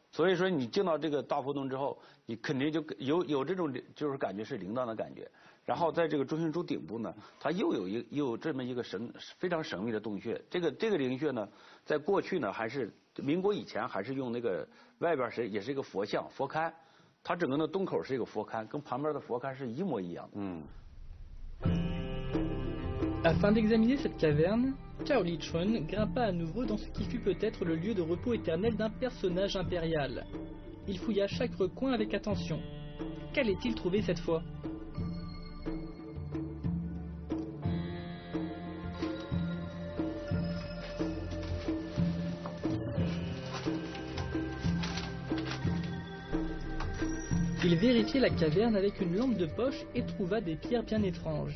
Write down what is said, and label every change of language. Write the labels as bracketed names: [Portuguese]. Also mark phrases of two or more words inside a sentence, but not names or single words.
[Chinese] 所以说你进到这个大佛洞之后，你肯定就有这种就是感觉是铃铛的感觉， 然后在这个中心柱顶部呢，它又有这么一个非常神秘的洞穴。这个灵穴呢，在过去呢还是民国以前还是用那个外边也是一个佛像佛龛，它整个的洞口是一个佛龛，跟旁边的佛龛是一模一样的。 [French] Afin d'examiner cette caverne, Cao Lichuan grimpa à nouveau dans ce qui fut peut-être le lieu de repos éternel d'un personnage impérial. Il fouilla chaque recoin avec attention. Qu'allait-il trouver cette fois? Il vérifiait la caverne avec une lampe de poche et trouva des pierres bien étranges.